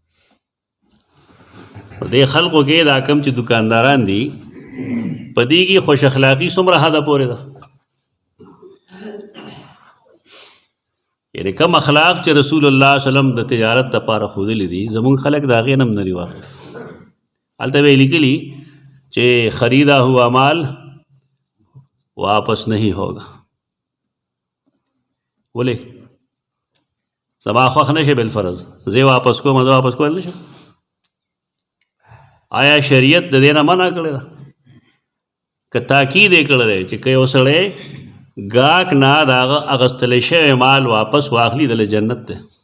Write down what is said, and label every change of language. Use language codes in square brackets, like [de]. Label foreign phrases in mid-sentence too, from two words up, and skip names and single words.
[ps] په دې خلکو کې دا کم چې دکانداران دي په دې کې خوش اخلاقي څومره حده پورې ده. یعنې کم اخلاق چې رسول الله صلی الله علیه وسلم د تجارت دپاره ښودلي دي، زمونږ خلک د هغې نه هم نري واقف. [ur] هلته به یې لیکلي چې خریدا ہوا مال واپس نہیں ہوگا. [ps] ولې؟ زما خوښ نشي بالفرض، زه واپس کوم، زه واپس کولی نشم. آیا شریعت د دې نه منع کړې ده؟ که تاکید یې کړی دی چې که یو سړی ګاهک نه د هغه اخیستلی شوی مال واپس واخلي دله جنت دی.